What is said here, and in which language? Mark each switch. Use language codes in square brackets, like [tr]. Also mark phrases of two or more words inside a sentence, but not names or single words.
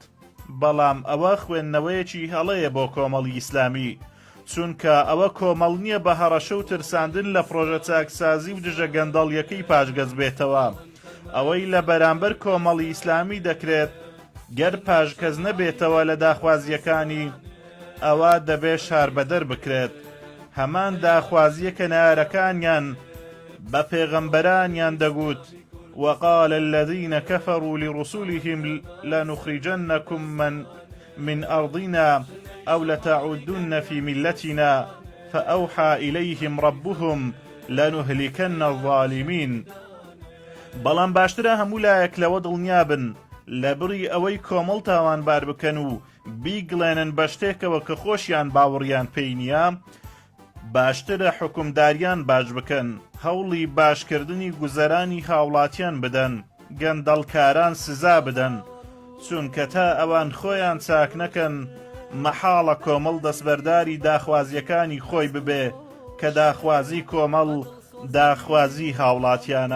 [ckb] بەڵام ئەوە خوێندنەوەیەکی هەڵەیە بۆ کۆمەڵی ئیسلامی، چونکە ئەوە کۆمەڵ نییە بە هەڕەشە و ترساندن لە پرۆژە چاکسازی و دژە گەندەڵیەکەی پاشگەز بێتەوە. ئەوەی لە بەرامبەر کۆمەڵی ئیسلامی دەکرێت گەر پاشگەز نەبێتەوە لە داخوازیەکانی، ئەوە دەبێ شاربەدەر بکرێت. هەمان داخوازیە کە نارەکانیان بە پێغەمبەرانیان دەگوت [ar] وقال الذين كفروا لرسلهم لنخرجنكم من أرضنا أو لتعودن في ملتنا فأوحى إليهم ربهم لنهلكن الظالمين. [ckb] بەڵام باشترە هەموو لایەک لەوە دڵنیابن لە بڕی ئەوەی کۆمەڵ تاوانبار بکەن و بیگڵێنن بە شتێکەوە کە خۆشیان باوەڕیان پێی نییە، باشترە حکومداریان باش بکەن، هەوڵی باشکردنی گوزەرانی هاوڵاتیان بدەن، گەندەڵکاران سزا بدەن، چونکە تا ئەوان خۆیان چاک نەکەن مەحاڵە کۆمەڵ دەستبەرداری داخوازیەکانی خۆی ببێ کە داخوازی کۆمەڵ داخوازی هاوڵاتیانە.